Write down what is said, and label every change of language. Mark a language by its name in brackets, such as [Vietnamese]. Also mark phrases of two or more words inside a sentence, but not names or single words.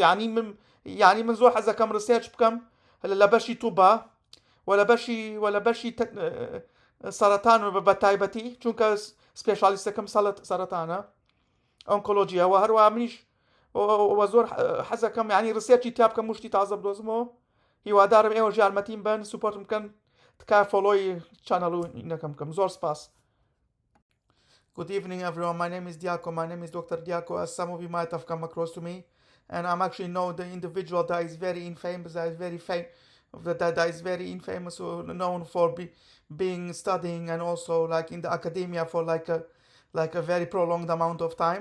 [Central Kurdish] یانی من زۆر حەزەکەم ڕسێرچ بکەم لە بەشی تووبە و لە بەشی سەرەتان بە تایبەتی، چونکە سپێشالیستەکەم سەرەتانە ئۆنکۆلۆجیە. و هەروە منیش زۆر حەزەکەم یانی ڕسێرچی تیا بکەم، مشتی تازە بدۆزمەوە. هیوادارم ئێوە یارمەتیم بن، سوپۆرتم بکەن، تکایە فۆڵۆی چانەڵ و ئینەکەم بکەم. زۆر سپاس. [English] Good evening, everyone. My name is Diaco. My name is Dr. Diaco, as some of you might have come across to me. And I'm actually know the individual that is very infamous, that is very infamous, known for being studying and also like in the academia for like a very prolonged amount of time.